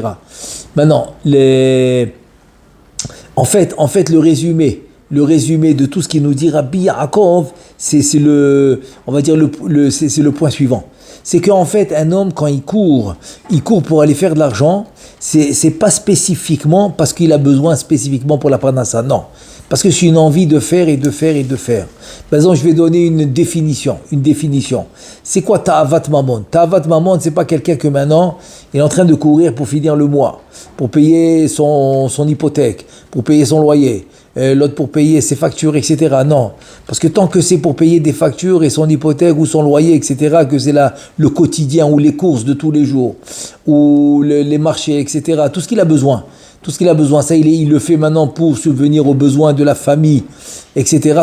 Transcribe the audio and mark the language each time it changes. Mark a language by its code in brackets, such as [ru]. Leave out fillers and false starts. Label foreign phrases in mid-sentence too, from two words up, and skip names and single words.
[fr] Maintenant, en fait, le résumé de tout ce qu'il nous dit Rabbi Yaakov, c'est le point suivant. C'est qu'en fait, un homme, quand il court pour aller faire de l'argent, c'est pas spécifiquement parce qu'il a besoin spécifiquement pour la parnassa, non. Parce que c'est une envie de faire et de faire et de faire. Par exemple, je vais donner une définition. C'est quoi [he] תאוות ממון? תאוות ממון, [fr] c'est pas quelqu'un que maintenant, il est en train de courir pour finir le mois, pour payer son hypothèque, pour payer son loyer, l'autre pour payer ses factures, etc. Non. Parce que tant que c'est pour payer des factures et son hypothèque ou son loyer, etc., que c'est le quotidien ou les courses de tous les jours, ou les marchés, etc., tout ce qu'il a besoin, ça il le fait maintenant pour subvenir aux besoins de la famille, etc.